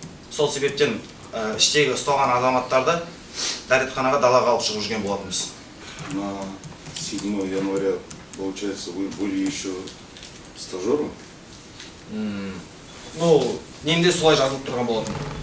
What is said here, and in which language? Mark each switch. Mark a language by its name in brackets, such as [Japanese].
[Kazakh] Сол себептен іштегі ұсталған азаматтарды дәретханаға далаға алып шығып жүрген болатынбыз. [Russian] На 7 января, получается, вы были еще стажером? [Kazakh] Ну, немде солай жазылып тұрған болатын.